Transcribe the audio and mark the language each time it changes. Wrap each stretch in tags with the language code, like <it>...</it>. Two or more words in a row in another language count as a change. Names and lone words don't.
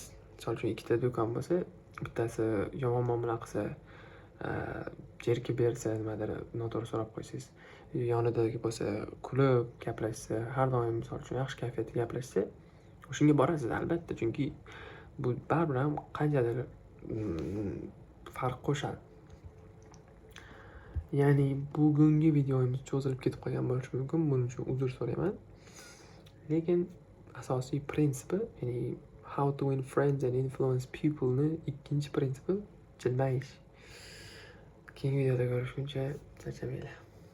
<uz>Misol uchun ikkita do'kon bo'lsa, bittasi yomon muomala qilsa, jerkib bersa, nimadir noto'g'ri so'rab qo'ysangiz, yonidagi bo'lsa kulib gaplashsa, har doim misol uchun yaxshi kayfiyatda gaplashsa, o'shanga borasiz albatta, chunki bu baribir ham qanchadir farq qo'shadi. Ya'ni bugungi videomiz cho'zilib ketib qolgan bo'lishi mumkin, buning uchun uzr so'rayman. Lekin asosiy prinsipi, ya'ni</uz> <en>how to win friends and influence people</en> <uz>ni ikkinchi prinsipi jilmayish. Keyingi videoda ko'rishguncha charchamanglar.</uz>